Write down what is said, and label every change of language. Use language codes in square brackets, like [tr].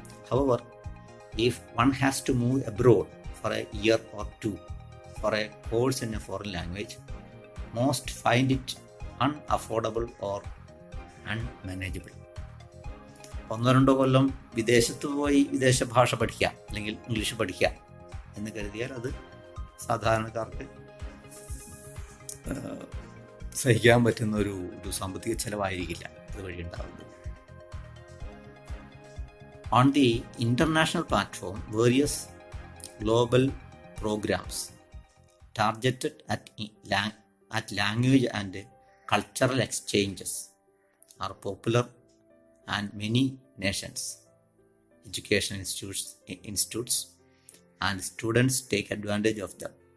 [en] However, if one has to move abroad for a year or two for a course in a foreign language, most find it unaffordable or unmanageable. [ml] 1-2 കൊല്ലം വിദേശത്ത് പോയി വിദേശ ഭാഷ പഠിക്കാം, അല്ലെങ്കിൽ English പഠിക്കാം എന്ന് കരുതിയാൽ അത് സാധാരണക്കാർക്ക് സഹിക്കാൻ പറ്റുന്ന ഒരു സാമ്പത്തിക ചെലവായിരിക്കില്ല അതുവഴി ഉണ്ടാകുന്നത്. [en] On the international platform, various global programs targeted at language and cultural exchanges are popular, and many nations, education institutes and students take advantage of them.